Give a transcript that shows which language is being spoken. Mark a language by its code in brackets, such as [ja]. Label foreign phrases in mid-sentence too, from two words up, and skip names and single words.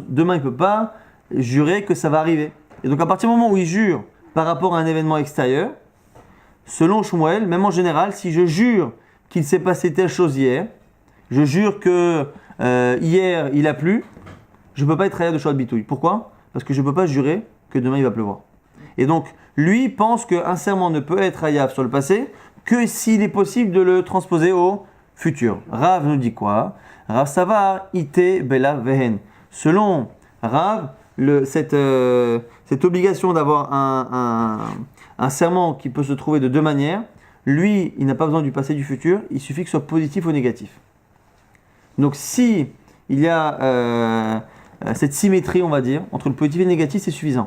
[fr] Demain, il ne peut pas jurer que ça va arriver. Et donc, à partir du moment où il jure par rapport à un événement extérieur, selon Shmuel, même en général, si je jure qu'il s'est passé telle chose hier, je jure que hier il a plu, je ne peux pas être chayav de [he] שבועת ביטוי. [fr] Pourquoi? Parce que je ne peux pas jurer que demain il va pleuvoir. Et donc, lui pense qu'un serment ne peut être chayav sur le passé que s'il est possible de le transposer au futur. Rav nous dit quoi? [he] רב סבר איתא בלאו והן. [fr] Selon Rav, cette obligation d'avoir un serment qui peut se trouver de deux manières, lui, il n'a pas besoin du passé et du futur, il suffit que ce soit positif ou négatif. Donc si il y a cette symétrie, on va dire, entre le positif et le négatif, c'est suffisant.